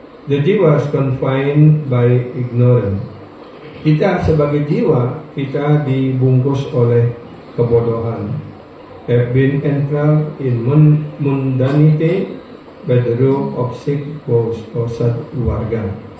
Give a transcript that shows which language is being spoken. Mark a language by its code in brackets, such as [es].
[en] The jiwa is confined by ignorance. [id] Kita sebagai jiwa, kita dibungkus oleh kebodohan. [en] Have been entrapped in mundanity by the rope of sick force or satwarga.